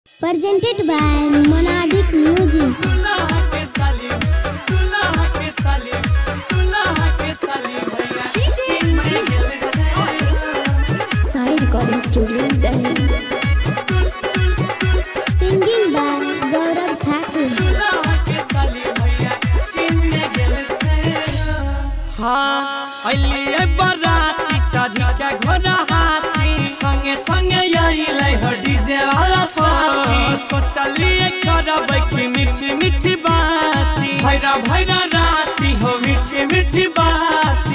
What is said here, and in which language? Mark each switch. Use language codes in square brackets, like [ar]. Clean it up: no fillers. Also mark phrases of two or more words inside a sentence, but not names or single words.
[en] presented by Monadic Music. Sai Recording Studio, Delhi. Singing by Gaurav Thakur. [mai] हाँ अलिए बराती चढ़ी के घोड़ा हाथी संगे संगे आइले हो डीजे वाला साथी सोचलिए करबै की मीठी मीठी बाती भैरा भैरा राती हो मीठी मीठी बाती